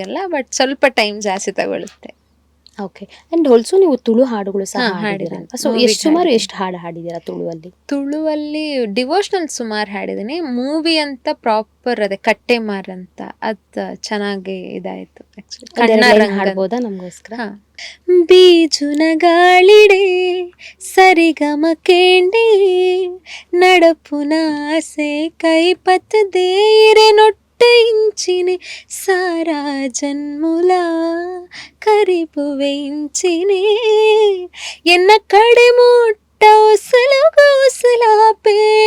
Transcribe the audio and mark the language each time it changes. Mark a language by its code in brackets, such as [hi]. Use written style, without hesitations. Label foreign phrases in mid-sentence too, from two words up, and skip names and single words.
[kn] ಬಟ್ ಸ್ವಲ್ಪ ಟೈಮ್ ಜಾಸ್ತಿ ತಗೊಳುತ್ತೆ. [en] Okay. And also [kn] ನೀವು ತುಳು ಹಾಡುಗಳು ಸಹ ಹಾ, ಹಾಡಿದ್ದೀರಾ ಹಾಡಿದ್ದೀನಿ. ಅಲ್ವಾ? ಸೊ ಮೂವಿಗೆ ಸುಮಾರು ಹಾಡಿದ್ದೀನಿ. ಎಷ್ಟು ಹಾಡು ಹಾಡಿದ್ದೀರಾ ತುಳುವಲ್ಲಿ? ತುಳುವಲ್ಲಿ ಡಿವೋಷನಲ್ ಸುಮಾರು ಹಾಡಿದ್ದೀನಿ. ಮೂವಿ ಅಂತ ಪ್ರಾಪರ್ ಅದೇ ಕಟ್ಟೆಮಾರ್ ಅಂತ ಅದು ಚೆನ್ನಾಗಿ ಇದಾಯಿತು ಆ್ಯಕ್ಚುಲಿ. ಒಂದೆರಡು ಕಣ್ಣ ಲೈನ್ ರಂಗನ್ ಹಾಡ್ಬೋದಾ ನಮಗೋಸ್ಕರ? ಹಾ. [tcy] ಬೀಜುನ ಗಾಳಿಡೆ ಸರಿಗಮ ಕೇಂಡಿ ನಡಪುನ ಆಸೆ ಕೈಪತ್ತದೇರೆ ನೊಟ್ಟ ಇಂಚಿನೆ ಸಾರಾ ಜನ್ಮುಲ ಕರಿಬುವೆ ಇಂಚಿನೆ ಎನ್ನ ಕಡೆ ಮುಟ್ಟ ಉಸಲಾಪೇ